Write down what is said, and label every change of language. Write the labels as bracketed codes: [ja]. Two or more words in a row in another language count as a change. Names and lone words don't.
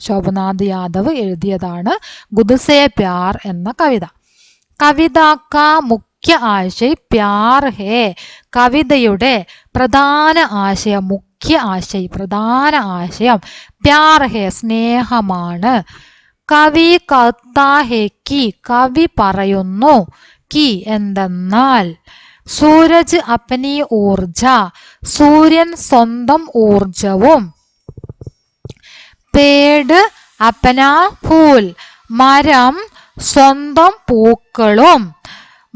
[ml] ഗുദ്സേ പ്യാർ എന്ന കവിത. [hi] कविता का मुख्य आशय प्यार है. [ml] കവിതയുടെ പ്രധാന ആശയം, പ്രധാന ആശയം [hi] प्यार है, [ml] സ്നേഹമാണ്. [hi] കവി कहता है कि, [ml] കവി പറയുന്നു. കി എന്തെന്നാൽ. [hi] सूरज अपनी ऊर्जा, [ml] സൂര്യൻ സ്വന്തം ഊർജവും. [hi] पेड़ अपना फूल, [ml] മരം സ്വന്തം പൂക്കളും.